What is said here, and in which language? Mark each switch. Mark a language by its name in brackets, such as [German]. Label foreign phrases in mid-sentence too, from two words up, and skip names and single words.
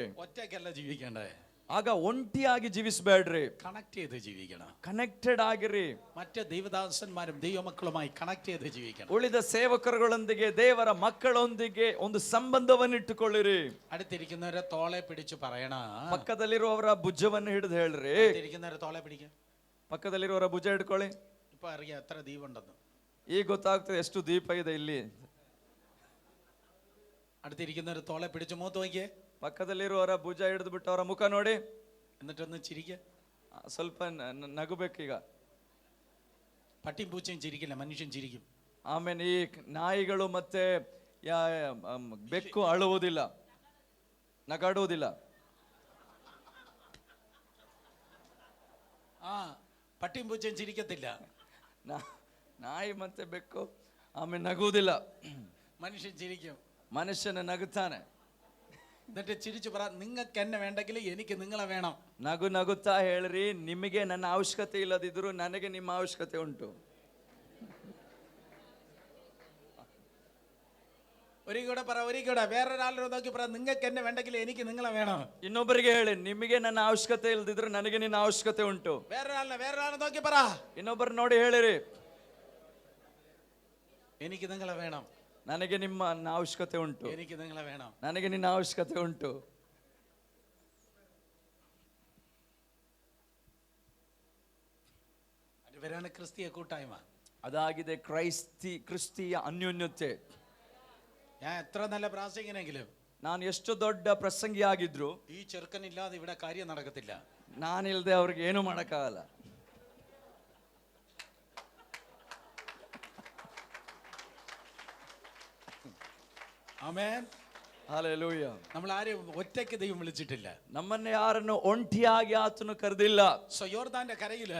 [Malayalam] ഒറ്റയ്ക്കല്ല ജീവിക്കേണ്ടത്. [Kannada] ಆಗ ಒಂಟಿಯಾಗಿ ಜೀವಿಸಬೇಡ್ರಿ, [Malayalam] കണക്ട് ചെയ്ത് ജീവിക്കണം. [Kannada] ಕನೆಕ್ಟೆಡ್ ಆಗಿರಿ. [Malayalam] മറ്റ് ദൈവദാസന്മാരും ദൈവമക്കളുമായി കണക്ട് ചെയ്ത് ജീവിക്കണം. [Kannada] ಉಳಿದ ಸೇವಕರುಗಳೊಂದಿಗೆ, ದೇವರ ಮಕ್ಕಳೊಂದಿಗೆ ಒಂದು ಸಂಬಂಧವನ್ನು ಇಟ್ಟುಕೊಳ್ಳಿರಿ. [Malayalam] അടുത്തിരിക്കുന്നവരെ തോളെ പിടിച്ചു പറയണ, [Kannada] ಪಕ್ಕದಲ್ಲಿರುವವರ ಭುಜವನ್ನು ಹಿಡಿದು ಹೇಳ್ರಿ. [Malayalam] അടുത്തിരിക്കുന്നവരെ തോളെ പിടിക്കുക. [Kannada] ಪಕ್ಕದಲ್ಲಿರುವವರ ಭುಜ ಹಿಡ್ಕೊಳ್ಳಿ. [Malayalam] ഇപ്പൊ അറിയാം എത്ര ദ്വീപുണ്ടെന്ന്. [Kannada] ಈಗ ಗೊತ್ತಾಗ್ತದೆ ಎಷ್ಟು ದೀಪ ಇದೆ ಇಲ್ಲಿ. [Malayalam] അടുത്തിരിക്കുന്നവരെ തോളെ പിടിച്ചു മൂത്ത് നോക്കിയേ. [Kannada] ಪಕ್ಕದಲ್ಲಿರುವವರ ಭುಜ ಹಿಡಿದು ಬಿಟ್ಟು ಅವರ ಮುಖ ನೋಡಿ, [Malayalam] എന്നിട്ടൊന്ന് ചിരിക്കുക. [Kannada] ಸ್ವಲ್ಪ ನಗಬೇಕೀಗ. [Malayalam] പട്ടിയും പൂച്ചയും ചിരിക്കില്ല, മനുഷ്യൻ ചിരിക്കും. [Kannada] ಆಮೇಲೆ ಈ ನಾಯಿಗಳು ಮತ್ತೆ ಬೆಕ್ಕು ಅಳುವುದಿಲ್ಲ, ನಗಾಡುವುದಿಲ್ಲ. [Malayalam] ആ, പട്ടിയും പൂച്ചയും ചിരിക്കത്തില്ല. [Kannada] ನಾಯಿ ಮತ್ತೆ ಬೆಕ್ಕು ಆಮೇಲೆ ನಗುವುದಿಲ್ಲ, [Malayalam] മനുഷ്യൻ ചിരിക്കും. [Kannada] ಮನುಷ್ಯನ ನಗುತ್ತಾನೆ. [Malayalam] എന്നിട്ട് ചിരിച്ചു പറ, നിങ്ങൾക്ക് എന്നെ വേണ്ടെങ്കിൽ എനിക്ക് നിങ്ങളെ വേണം. [Kannada] ನಗುತ್ತಾ ಹೇಳ್ರಿ, ನಿಮಗೆ ನನ್ನ ಅವಶ್ಯಕತೆ ಇಲ್ಲದಿದ್ರು ನನಗೆ ನಿಮ್ಮ ಅವಶ್ಯಕತೆ ಉಂಟು. [Malayalam] ഒരിക്കൂടെ പറ, ഒരിക്കൂടെ വേറൊരാളോട് നോക്കി പറ, നിങ്ങൾക്ക് എന്നെ വേണ്ടെങ്കിൽ എനിക്ക് നിങ്ങളെ വേണം. [Kannada] ಇನ್ನೊಬ್ಬರಿಗೆ ಹೇಳಿ, ನಿಮಗೆ ನನ್ನ ಅವಶ್ಯಕತೆ ಇಲ್ಲದಿದ್ರು ನನಗೆ ನಿನ್ನ ಅವಶ್ಯಕತೆ ಉಂಟು. [Malayalam] വേറൊരാളെ നോക്കി പറ, [Kannada] ಇನ್ನೊಬ್ಬರು ನೋಡಿ ಹೇಳಿರಿ, [Malayalam] എനിക്ക് നിങ്ങളെ വേണം. [Kannada] ನನಗೆ ನಿಮ್ಮ ಅವಶ್ಯಕತೆ ಉಂಟು. [Malayalam] എനിക്ക് നിങ്ങളെ വേണം. [Kannada] ನನಗೆ ನಿನ್ನ ಅವಶ್ಯಕತೆ ಉಂಟು. [Malayalam] അവരാണ് ക്രിസ്തീയ കൂട്ടായ്മ. [Kannada] ಅದಾಗಿದೆ ಕ್ರಿಸ್ತಿಯ ಅನ್ಯೋನ್ಯತೆ. [Malayalam] ഞാൻ എത്ര നല്ല പ്രാസംഗികനെങ്കിലും, [Kannada] ನಾನು ಎಷ್ಟು ದೊಡ್ಡ ಪ್ರಸಂಗಿ ಆಗಿದ್ರು, [Malayalam] ഈ ചെറുക്കനില്ലാതെ ഇവിടെ കാര്യം നടക്കത്തില്ല. [Kannada] ನಾನಿಲ್ದೆ ಅವ್ರಿಗೆ ಏನು ಮಾಡಕ್ಕಾಗಲ್ಲ. [Malayalam] ആമേൻ. [Kannada] ಹಲ್ಲೆಲೂಯ. [Malayalam] നമ്മൾ ആരെയും ഒറ്റയ്ക്ക് ദൈവം വിളിച്ചിട്ടില്ല. [Kannada] ನಮ್ಮನ್ನ ಯಾರನ್ನು ಒಂಟಿಯಾಗಿ ಆತನು ಕರೆದಿಲ್ಲ. [Malayalam] സോ യോർദാന്റെ കരയില്,